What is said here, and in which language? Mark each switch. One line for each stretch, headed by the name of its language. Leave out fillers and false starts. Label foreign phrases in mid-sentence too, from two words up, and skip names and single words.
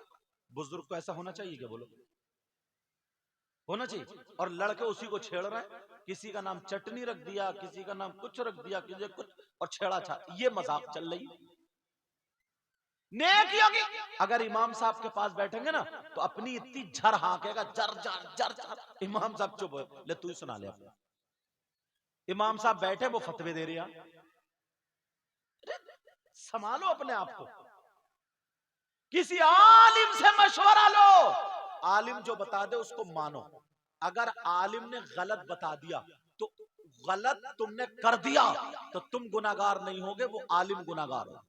Hindi: बुजुर्ग को ऐसा होना चाहिए क्या, बोलो होना चाहिए, और लड़के उसी को छेड़ रहे हैं, किसी का नाम चटनी रख दिया, किसी का नाम कुछ रख दिया, किसी कुछ, और छेड़ा छा, ये मजाक चल रही है। नेकी होगी, अगर इमाम साहब के पास बैठेंगे ना तो अपनी इतनी झर हाकेगा, जर जर जर जर, इमाम साहब चुप ले, तू ही सुना ले अपना। इमाम साहब बैठे वो फतवे दे रहे हैं, संभालो अपने आप को, किसी आलिम से मशवरा लो, आलिम जो बता दे उसको मानो। अगर आलिम ने गलत बता दिया तो गलत तुमने कर दिया तो तुम गुनाहगार नहीं होगे, वो आलिम गुनाहगार हो।